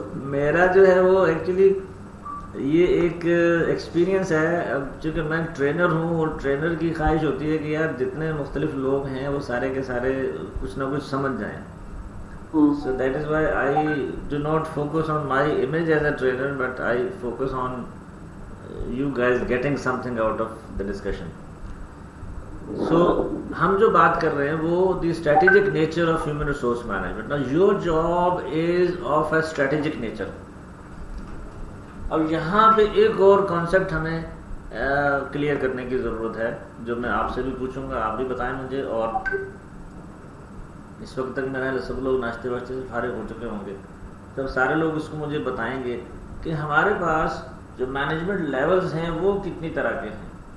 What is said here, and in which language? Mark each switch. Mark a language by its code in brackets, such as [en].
[ur] میرا جو ہے وہ ایکچولی یہ ایک ایکسپیرینس ہے. اب چونکہ میں ٹرینر ہوں اور ٹرینر کی خواہش ہوتی ہے کہ یار جتنے مختلف لوگ ہیں وہ سارے کے سارے کچھ نہ کچھ سمجھ جائیں. [en] So that is why I do not focus on my image as a trainer, but I focus on you guys getting something out of the discussion. So [ur] ہم جو بات کر رہے ہیں وہ [en] the strategic nature of human resource management. Now your job is of a strategic nature. [ur] اب یہاں پہ ایک اور کانسیپٹ ہمیں کلیئر کرنے کی ضرورت ہے، جو میں آپ سے بھی پوچھوں گا، آپ بھی بتائیں مجھے. اور اس وقت تک میرا سب لوگ ناشتے واشتے سے فارغ ہو چکے ہوں گے، تب سارے لوگ اس کو مجھے بتائیں گے کہ ہمارے پاس جو مینجمنٹ لیولز ہیں وہ کتنی طرح کے ہیں.